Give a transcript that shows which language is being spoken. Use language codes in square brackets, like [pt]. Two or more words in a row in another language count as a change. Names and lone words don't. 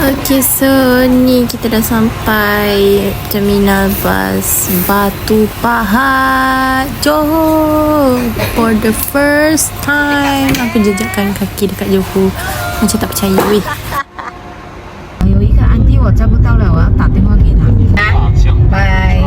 [ms] Okay, so ni kita dah sampai terminal bas Batu Pahat, Johor. [en] For the first time [ms] aku jejakkan kaki dekat Johor. Macam tak percaya weh. [zh] 有一个安迪我找不到了，我要打电话给他。拜。